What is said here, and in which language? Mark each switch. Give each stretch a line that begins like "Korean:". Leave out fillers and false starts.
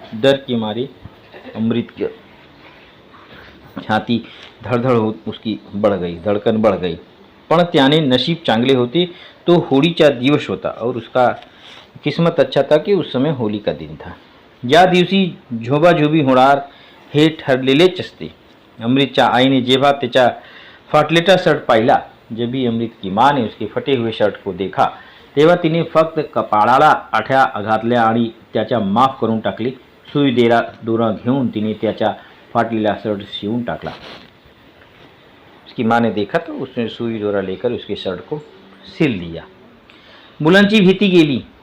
Hindi: डर के मारे अमृत की छाती धडधड होत उसकी बढ़ गई, धड़कन बढ़ गई.
Marathi: पण त्याने नशीब चांगले होते तो होळीचा दिवस होता
Hindi: और उसका किस्मत अच्छा था कि उस समय होली का दिन था.
Marathi: या दिवशी झोबाझोबी होणार हे ठरलेलेच असते. अमृतच्या आईने जेव्हा त्याचा फाटलेला शर्ट पाहिला,
Hindi: जब भी अमृत की माँ ने उसके फटे हुए शर्ट को देखा,
Marathi: तेव्हा तिने फक्त कपाळाला आठ्या घातल्या आणि त्याच्या माफ करून टाकली. सुई दोरा घेऊन तिने त्याचा फाटलेला शर्ट शिवून टाकला.
Hindi: उसकी माँ ने देखा तो उसने सुई दोरा लेकर उसके शर्ट को सिल दिया.
Marathi: मुलांची भीती गेली.